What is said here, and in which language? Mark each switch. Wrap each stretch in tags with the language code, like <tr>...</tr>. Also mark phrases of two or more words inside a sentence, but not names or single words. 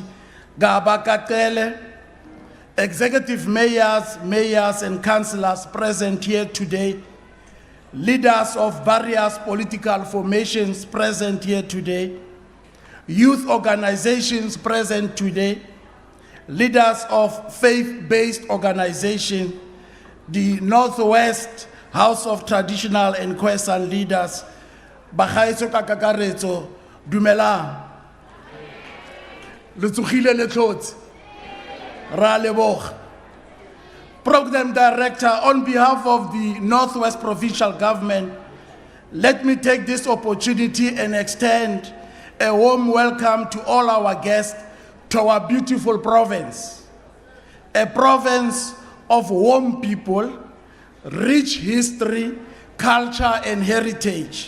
<en>Gaba Katele, Executive Mayors and Councillors present here today, leaders of various political formations present here today, youth organizations present today, leaders of faith-based organizations, the Northwest House of Traditional and Kwessan leaders,</en> <tn>Bagaetso ka kakaretso, dumelang. Le tsogile le tlotse. Ra leboga.</tn> <en>Program Director, on behalf of the Northwest Provincial Government, let me take this opportunity and extend a warm welcome to all our guests to our beautiful province. A province of warm people, rich history, culture, and heritage.</en>